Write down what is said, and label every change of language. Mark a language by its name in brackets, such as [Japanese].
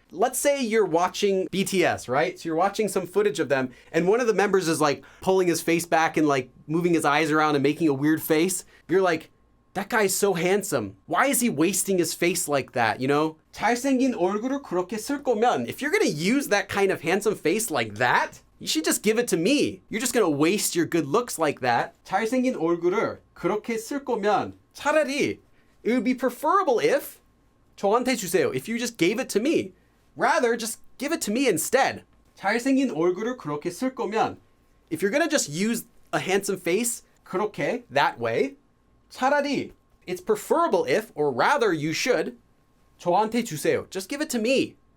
[English] Let's say you're watching BTS, right? So you're watching some footage of them and one of the members is like pulling his face back and like moving his eyes around and making a weird face. You're like, that guy's so handsome. Why is he wasting his face like that, you know? [Korean] 잘생긴 얼굴을 그렇게 쓸 거면, [English] if you're gonna use that kind of handsome face like that, you should just give it to me. You're just gonna waste your good looks like that. [Korean] 잘생긴 얼굴을 그렇게 쓸 거면, 차라리, [English] it would be preferable if [Korean] 저한테 주세요. [English] If you just gave it to me. Rather, just give it to me instead. [Korean] 잘생긴 얼굴을 그렇게 쓸 거면, [English] if you're gonna just use a handsome face, 그렇게, that way, 차라리, it's preferable if, or rather you should, [Korean] 저한테 주세요. [English] Just give it to me.